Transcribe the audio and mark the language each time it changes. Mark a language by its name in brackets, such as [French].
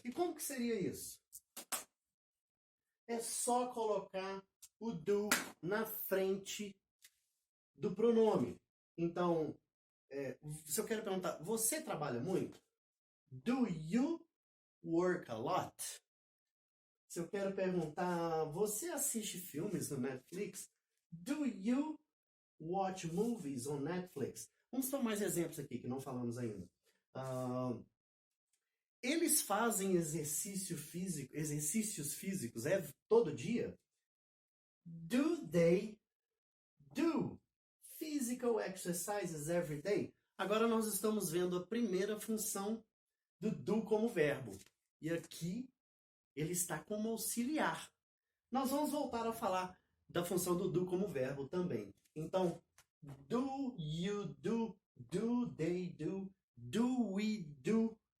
[Portuguese] E como que seria isso? É só colocar o do na frente do pronome. Então, se eu quero perguntar, você trabalha muito? [English] Do you work a lot? [Portuguese] Se eu quero perguntar, você assiste filmes no Netflix? [English] Do you watch movies on Netflix? [Portuguese] Vamos tomar mais exemplos aqui que não falamos ainda. Eles fazem exercícios físicos todo dia? [English] Do they do physical exercises every day? [Portuguese] Agora nós estamos vendo a primeira função do do como verbo. E aqui ele está como auxiliar. Nós vamos voltar a falar da função do do como verbo também. [English] Então, do you do, do they do we do.